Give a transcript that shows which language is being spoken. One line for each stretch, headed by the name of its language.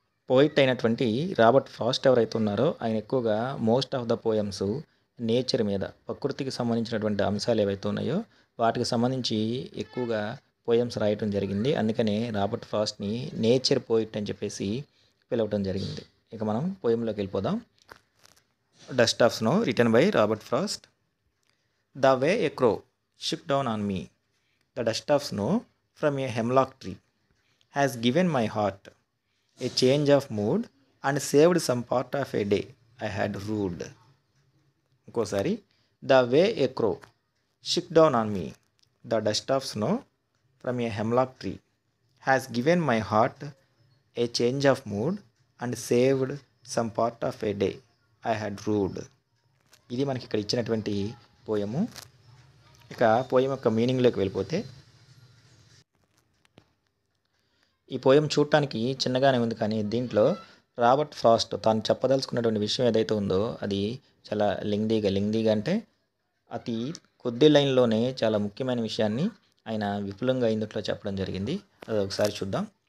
Telugu: Poet అయినటువంటి Robert Frost ఎవరైతే ఉన్నారో ఆయన ఎక్కువగా
English: most of the poems
Telugu: nature మీద, ప్రకృతికి సంబంధించినటువంటి అంశాలు ఏవైతే ఉన్నాయో వాటికి సంబంధించి ఎక్కువగా పోయమ్స్ రాయటం జరిగింది. అందుకనే రాబర్ట్ ఫ్రాస్ట్ని నేచర్ పోయిట్ అని చెప్పేసి పిలవటం జరిగింది. ఇక మనం పోయంలోకి వెళ్ళిపోదాం.
English: Dust of Snow, written by Robert Frost. The way a crow shook down on me, the dust of snow from a hemlock tree, has given my heart a change of mood and saved some part of a day I had ruled.
Telugu: ఇంకోసారి,
English: the way a crow shook down on me, the dust of snow from a hemlock tree, has given my heart a change of mood and saved some part of a day I had rued.
Telugu: ఇది మనకి ఇక్కడ ఇచ్చినటువంటి పోయము. ఇక poem యొక్క మీనింగ్లోకి వెళ్ళిపోతే, ఈ poem చూడటానికి చిన్నగానే ఉంది, కానీ దీంట్లో రాబర్ట్ ఫ్రాస్ట్ తాను చెప్పదలుచుకున్నటువంటి విషయం ఏదైతే ఉందో అది చాలా లెంగ్దీగా అంటే అతి కొద్ది లైన్లోనే చాలా ముఖ్యమైన విషయాన్ని ఆయన విపులంగా ఇందులో చెప్పడం జరిగింది. అది ఒకసారి చూద్దాం.